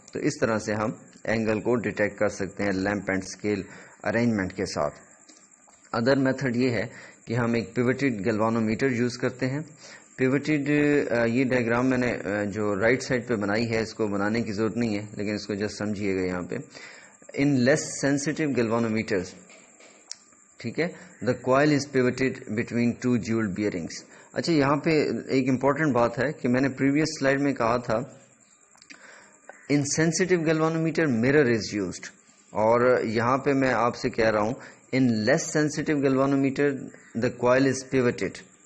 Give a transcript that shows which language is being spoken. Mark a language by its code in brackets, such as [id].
[ur] تو اس طرح سے ہم اینگل کو ڈیٹیکٹ کر سکتے ہیں لیمپ اینڈ اسکیل ارینجمنٹ کے ساتھ. ادر میتھڈ یہ ہے کہ ہم ایک پیوٹڈ گیلوانومیٹر یوز کرتے ہیں. پیوٹڈ، یہ ڈائیگرام میں نے جو رائٹ سائڈ پہ بنائی ہے، اس کو بنانے کی ضرورت نہیں ہے لیکن اس کو جسٹ سمجھیے گا. یہاں پہ [en] in less sensitive galvanometers, [ur] ٹھیک ہے، [en] The coil is pivoted between 2 jewelled bearings. [ur] اچھا، یہاں پہ ایک امپورٹنٹ بات ہے کہ میں نے پریویس سلائیڈ میں کہا تھا [en] in sensitive galvanometer mirror is used, [ur] اور یہاں پہ میں آپ سے کہہ رہا ہوں [en] In less sensitive galvanometer the coil is pivoted.